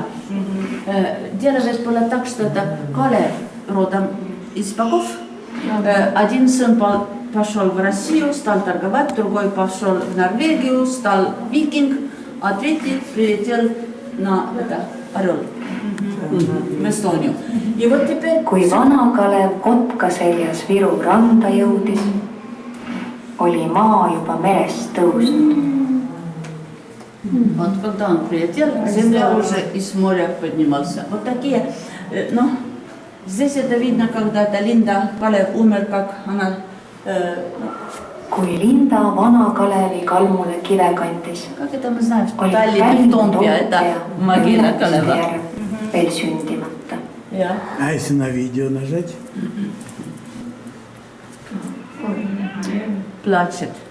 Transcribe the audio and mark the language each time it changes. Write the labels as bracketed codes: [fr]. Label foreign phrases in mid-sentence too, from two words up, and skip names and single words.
[ru] Дело ведь было так, что это Калев родом из богов. Один сын пошел в Россию, стал торговать, другой пошел в Норвегию, стал викинг, а третий прилетел на орел в Эстонию. И вот теперь... [et] Kui vana Kalev kotka seljas Viru randa jõudis, oli maa juba merest tõusnud. [ru] Вот когда он прилетел, земля уже из моря поднимался. Вот такие, здесь это видно, когда это Linda Kalev умер, как она... [et] Kui Linda vana Kalevi kalmule kive kandis, [ru] Как это мы знаем, что [et] oli Tallinna Toompea, [ru] это могила Kaleva. [et] veel sündimata. [ru] А если на видео нажать? Плачет.